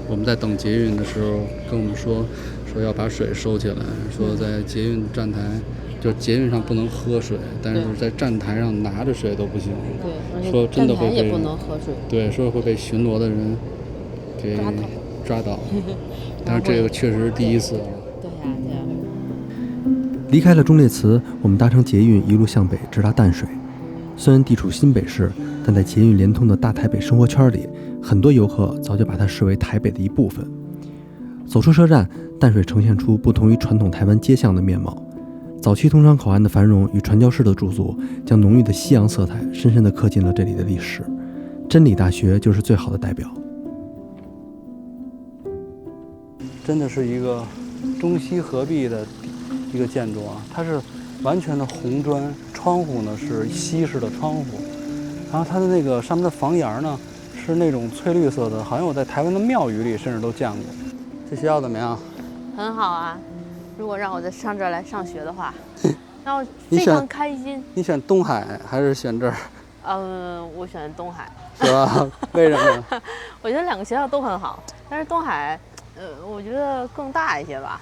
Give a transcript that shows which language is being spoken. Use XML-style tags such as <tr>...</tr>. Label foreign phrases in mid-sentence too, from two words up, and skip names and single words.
<zh>我們在等捷運的時候，跟我們說要把水收起來，說在捷運站台。就捷運上不能喝水，但是在站台上拿着水都不行。对，說真的會被也不能喝水。對，說會被巡邏的人給抓到。但是這個確實是第一次。對呀，對呀。離開了忠烈祠，我們搭乘捷運一路向北，直達淡水。雖然地處新北市，但在捷運連通的大台北生活圈裡，很多遊客早就把它視為台北的一部分。走出車站，淡水呈現出不同於傳統台灣街巷的面貌。早期通商口岸的繁榮與傳教士的駐足，將濃郁的西洋色彩深深地刻進了這裡的歷史。真理大學就是最好的代表。真的是一個中西合璧的一個建築啊，它是完全的紅磚，窗戶呢是西式的窗戶，然後它的那個上面的房檐呢是那種翠綠色的，好像我在台灣的廟宇裡甚至都見過。這學校怎麼樣？很好啊。如果讓我再上這兒來上學的話，那我非常開心。你選東海還是選這兒？我選東海。是吧？為什麼？我覺得兩個學校都很好，但是東海，我覺得更大一些吧。</zh>